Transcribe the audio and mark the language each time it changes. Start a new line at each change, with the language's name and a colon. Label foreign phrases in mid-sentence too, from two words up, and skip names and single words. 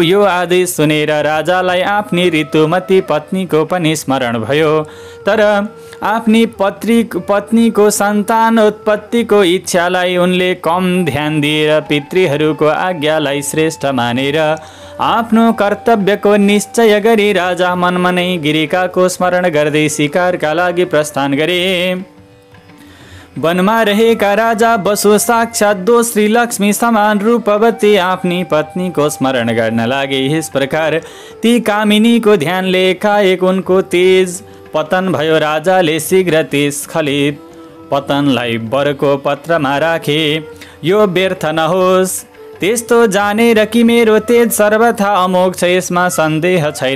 Nepali: यो आदेश सुनेर राजालाई आफ्नी ऋतुमती पत्नीको पनि स्मरण भयो, तर आफ्नी पत्नीको सन्तान उत्पत्तिको इच्छालाई उनले कम ध्यान दिएर पितृहरूको आज्ञालाई श्रेष्ठ मानेर आफ्नो कर्तव्यको निश्चय गरी राजा मनमनै गिरिकाको स्मरण गर्दै शिकारका लागि प्रस्थान गरे। वनमा रहेका राजा वसु साक्षात दोस्री लक्ष्मी समान रूपवती आफ्नी पत्नीको स्मरण गर्न लागे। यस प्रकार ती कामिनीको ध्यानले एकाएक उनको तेज पतन भयो। राजाले शीघ्र त्यस स्खलित पतनलाई वरको पत्रमा राखे। यो व्यर्थ नहोस्, त्यस्तो जानेर कि मेरो तेज सर्वथा अमोघ छ, यसमा सन्देह छैन।